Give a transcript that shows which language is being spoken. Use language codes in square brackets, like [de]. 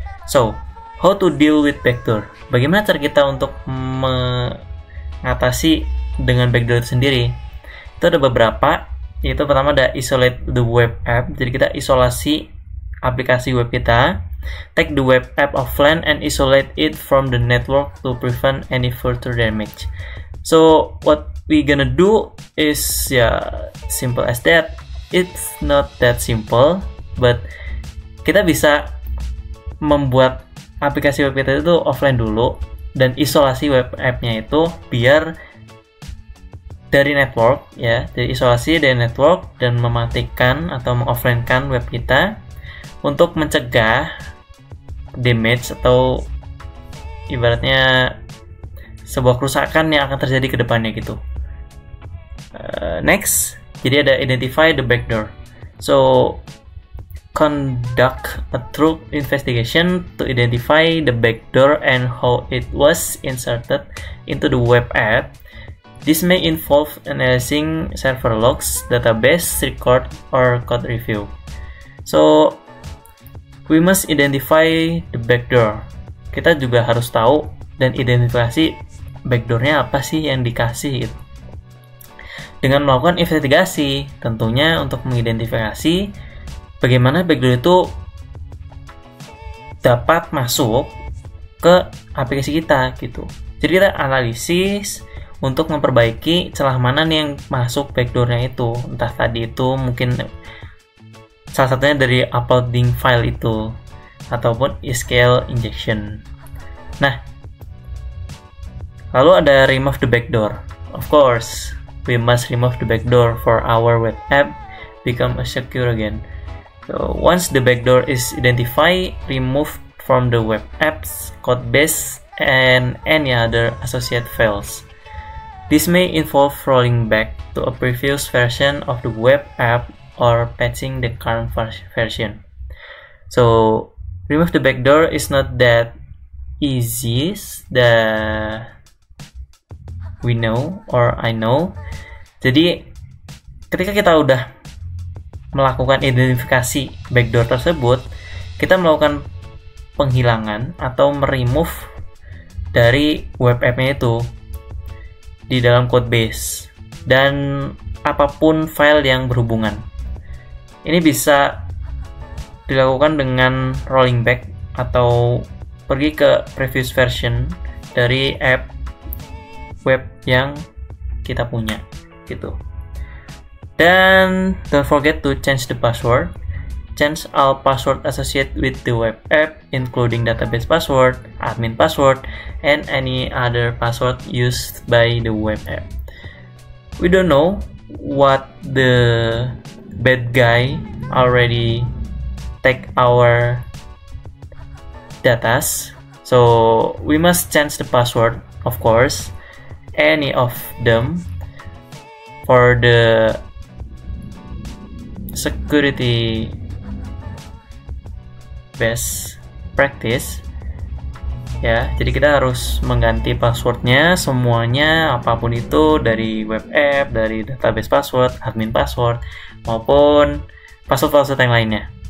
[en] So, how to deal with backdoor? [id] Bagaimana cara kita untuk mengatasi dengan backdoor itu sendiri? Itu ada beberapa, yaitu pertama ada [en] isolate the web app. [id] Jadi kita isolasi aplikasi web kita, [en] take the web app offline and isolate it from the network to prevent any further damage. So what we gonna do is simple as that. It's not that simple, [id] but kita bisa membuat aplikasi web kita itu offline dulu dan isolasi web app-nya itu biar dari network ya, jadi isolasi dari network dan mematikan atau mengoffline-kan web kita untuk mencegah damage atau ibaratnya sebuah kerusakan yang akan terjadi ke depannya gitu. Next, jadi ada [en] identify the backdoor. So conduct a thorough investigation to identify the backdoor and how it was inserted into the web app. This may involve analyzing server logs, database record, or code review. So, we must identify the backdoor. [id] Kita juga harus tahu dan identifikasi backdoornya apa sih yang dikasih gitu. Dengan melakukan investigasi, tentunya untuk mengidentifikasi bagaimana backdoor itu dapat masuk ke aplikasi kita gitu. Jadi kita analisis untuk memperbaiki celah mana nih yang masuk backdoornya itu. Entah tadi itu mungkin salah satunya dari uploading file itu ataupun SQL injection. Nah, lalu ada [en] remove the backdoor. Of course, we must remove the backdoor for our web app become secure again. So once the backdoor is identified, remove from the web app's code base and any other associated files. This may involve rolling back to a previous version of the web app or patching the current version. So remove the backdoor is not that easy that we know or I know. [id] Jadi ketika kita udah melakukan identifikasi backdoor tersebut, kita melakukan penghilangan atau meremove dari web app-nya itu di dalam code base dan apapun file yang berhubungan. Ini bisa dilakukan dengan rolling back atau pergi ke previous version dari app web yang kita punya gitu. [en] Dan don't forget to change the password. Change all password associated with the web app, including database password, admin password, and any other password used by the web app. We don't know what the bad guy already take our data, so we must change the password, of course, any of them for the security best practice ya. [id] Jadi kita harus mengganti passwordnya semuanya, apapun itu, dari web app, dari database password, admin password, maupun password-password yang lainnya.